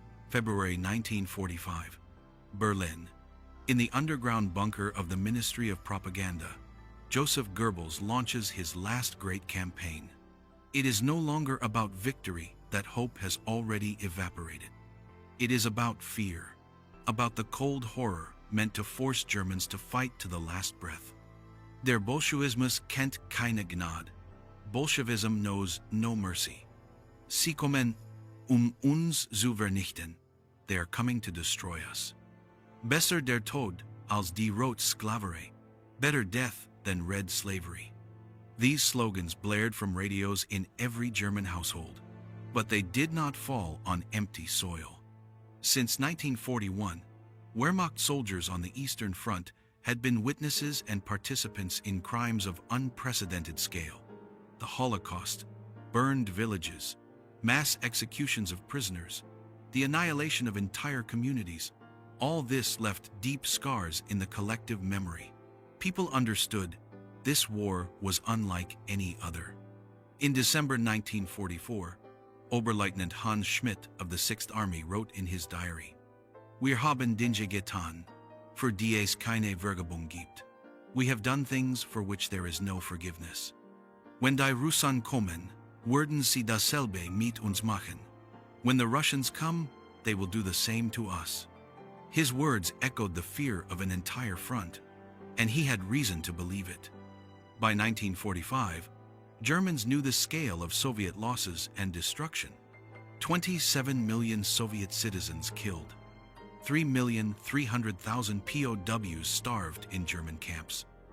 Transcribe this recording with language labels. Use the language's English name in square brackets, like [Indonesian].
[English] February 1945, Berlin. In the underground bunker of the Ministry of Propaganda, Joseph Goebbels launches his last great campaign. It is no longer about victory, that hope has already evaporated. It is about fear, about the cold horror meant to force Germans to fight to the last breath. [German] Der Bolschewismus kennt keine Gnade. [English] Bolshevism knows no mercy. [German] Sie kommen, uns zu vernichten. [English] They are coming to destroy us. [German] Besser der Tod als die Rote Sklaverei. [English] Better death than red slavery. These slogans blared from radios in every German household, but they did not fall on empty soil. Since 1941, Wehrmacht soldiers on the Eastern Front had been witnesses and participants in crimes of unprecedented scale. The Holocaust, burned villages, mass executions of prisoners, the annihilation of entire communities. All this left deep scars in the collective memory. People understood this war was unlike any other. In December 1944, Oberleutnant Hans Schmidt of the 6th Army wrote in his diary, [German] Wir haben Dinge getan, für die es keine Vergebung gibt. [English] We have done things for which there is no forgiveness. [German] Wenn die Russen kommen, werden sie dasselbe mit uns machen. [English] When the Russians come, they will do the same to us. His words echoed the fear of an entire front, and he had reason to believe it. By 1945, Germans knew the scale of Soviet losses and destruction. 27 million Soviet citizens killed. 3,300,000 POWs starved in German camps.